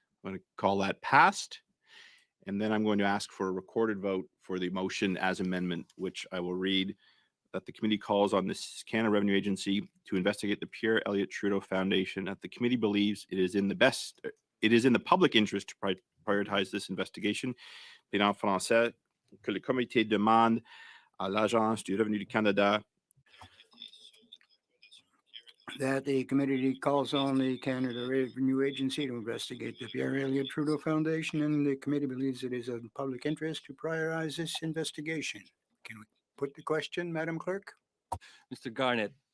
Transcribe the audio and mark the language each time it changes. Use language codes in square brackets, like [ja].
[en] I'm going to call that passed. And then I'm going to ask for a recorded vote for the motion as amendment, which I will read that the committee calls on the Canada Revenue Agency to investigate the Pierre Trudeau Foundation. That the committee believes it is in the public interest to prioritize this investigation [fr] Puis en français, que le comité demande à l'Agence du revenu du Canada [en] that the committee calls on the Canada Revenue Agency to investigate the Pierre Elliott Trudeau Foundation, and the committee believes it is of public interest to prioritize this investigation. Can we put the question, Madam Clerk? Mr. Garnett,